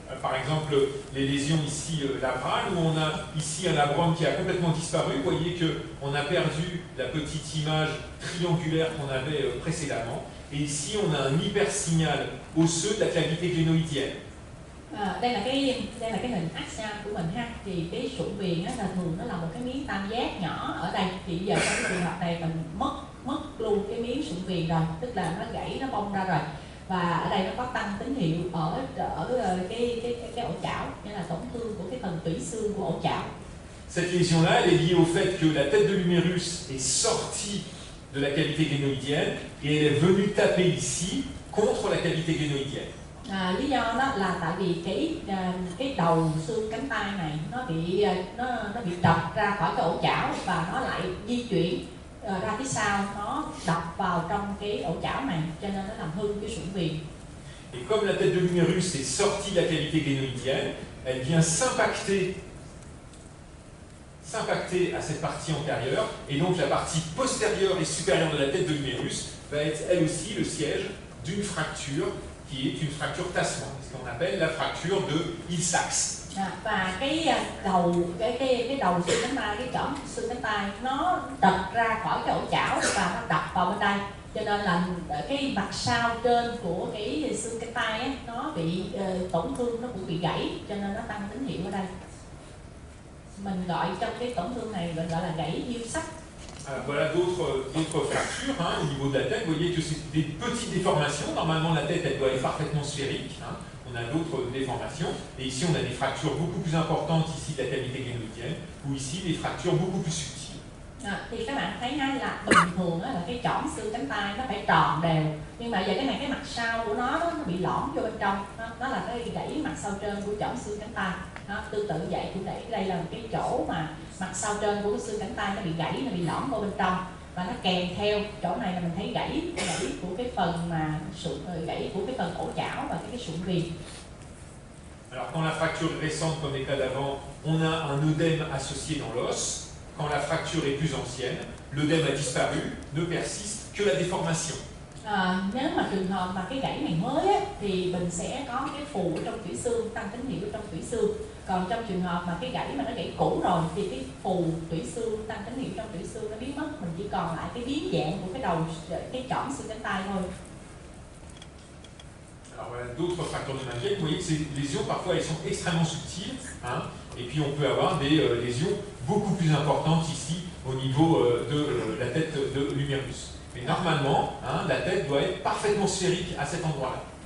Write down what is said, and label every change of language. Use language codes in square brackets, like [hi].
[fr] Par exemple, les lésions ici labrales, où on a ici un labrum qui a complètement disparu. Vous voyez qu'on a perdu la petite image triangulaire qu'on avait précédemment. Et ici, on a un hypersignal osseux de la cavité gléno-litienne. [vi] Đây là cái hình axial của mình ha. Thì cái sụn viền là thường nó là một cái miếng tam giác nhỏ ở đây. Thì giờ trong cái trường hợp này mình mất luôn cái miếng sụn viền rồi, tức là nó gãy, nó bong ra rồi. Và ở đây nó có tăng tín hiệu ở cái ổ chảo, nghĩa là tổn thương của cái phần tủy xương của ổ chảo. [fr] Cette lésion-là, elle est liée au fait que la tête de l'humérus est sortie de la cavité glénoïdienne et elle est venue taper ici contre la cavité glénoïdienne. [vi] Lý do đó là tại vì cái đầu xương cánh tay này nó bị trật ra khỏi cái ổ chảo và nó lại di chuyển ra phía sau, nó đập vào trong cái ổ chảo này, cho nên nó làm hư cái sụn viền. [fr] Et comme la tête de l'humérus est sortie de la cavité glénoïdienne, elle vient s'impacter à cette partie antérieure, et donc la partie postérieure et supérieure de la tête de l'humérus va être elle aussi le siège d'une fracture qui est une fracture tassement, ce qu'on appelle la fracture de Hill-Sachs. [vi] Và cái đầu xương cánh tay, cái chỏm xương cánh tay nó trật ra khỏi cái ổ chảo và nó đập vào bên đây, cho nên là cái mặt sau trên của cái xương cánh tay ấy, nó bị tổn thương, nó cũng bị gãy, cho nên nó tăng tín hiệu ở đây. Mình gọi trong cái tổn thương này gọi là gãy Hill-Sachs. [fr] Voilà d'autres fractures au niveau de la tête. Vous voyez que c'est des petites déformations. Normalement, la tête elle doit être parfaitement sphérique. on a d'autres déformations. Et ici, on a des fractures beaucoup plus importantes ici de la cavité glénoïdienne, ou ici des fractures beaucoup plus subtiles. [vi] Thì các bạn thấy là bình thường là cái chỏm xương cánh tay nó phải tròn đều, nhưng mà giờ cái này cái mặt sau của nó bị lõm vô bên trong, nó là cái gãy mặt sau trên của chỏm xương cánh tay. Tương tự vậy cũng đây là một cái chỗ mà mặt sau trên của cái xương cánh tay nó bị gãy, nó bị lõm vô bên trong, và nó kèm theo chỗ này là mình thấy gãy của cái phần mà gãy của cái phần cổ chảo và cái sụn viền. [fr] Alors quand la fracture est récente comme les cas d'avant, on a un œdème associé dans l'os. Quand la fracture est plus ancienne, l'œdème a disparu, ne persiste que la déformation. [vi] Nếu mà trường hợp mà cái gãy này mới á, thì mình sẽ có cái phù ở trong tủy xương, tăng tín hiệu ở trong tủy xương. Còn trong trường hợp mà cái gãy mà nó gãy cũ rồi thì cái phù tủy xương, tăng tín hiệu trong tủy xương nó biến mất, mình chỉ còn lại cái biến dạng của cái đầu, cái chỏm xương cánh tay thôi. [fr] Alors voilà d'autres fractures de Mengele. Vous voyez que ces lésions parfois elles sont extrêmement subtiles, hein, et puis on peut avoir des lésions beaucoup plus importantes ici au niveau de la tête de l'humérus. Mais normalement, hein, la tête doit être parfaitement sphérique à cet endroit-là.